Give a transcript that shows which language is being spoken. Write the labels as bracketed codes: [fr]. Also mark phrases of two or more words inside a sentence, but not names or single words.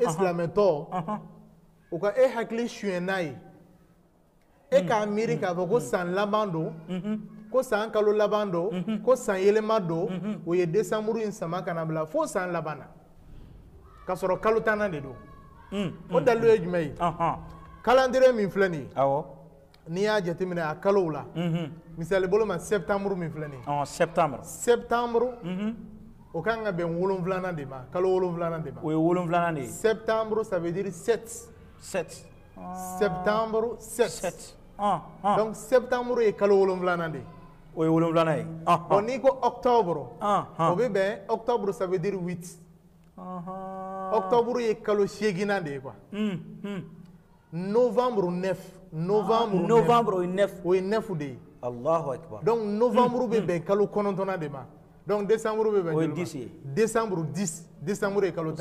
[bm] silamɛtɔ u ka e hakili suyɛn n'a ye e k'a miiri k'a fɔ ko san laban don ko san kalo laban don ko san yɛlɛma don o ye décembre in sama ka na bila fo san laban na k'a sɔrɔ kalo 10nan de don o dalilu ye jumɛn ye calendrier min filɛ nin ye n'i y'a jateminɛ a kalow la misali bolo ma septembre min filɛ nin ye septembre o kan ka bɛn 7nan de ma kalo 7nan de ma o ye 7nan de ye [fr] septembre ça veut dire 7 septembre 7 donc septembre [bm] ye kalo 7nan de ye o ye 7nan ye bon n'i ko octobre o bɛ bɛn octobre [fr] ça veut dire [bm] 8 octobre ye kalo 8nan de ye quoi novembre 9 novembre o ye 9 de ye [ar] Allahu akbar [bm] donc novembre bɛ bɛn kalo 9nan de ma donc décembre bɛ bɛn o ye 10 ye décembre 10 décembre ye kalo 10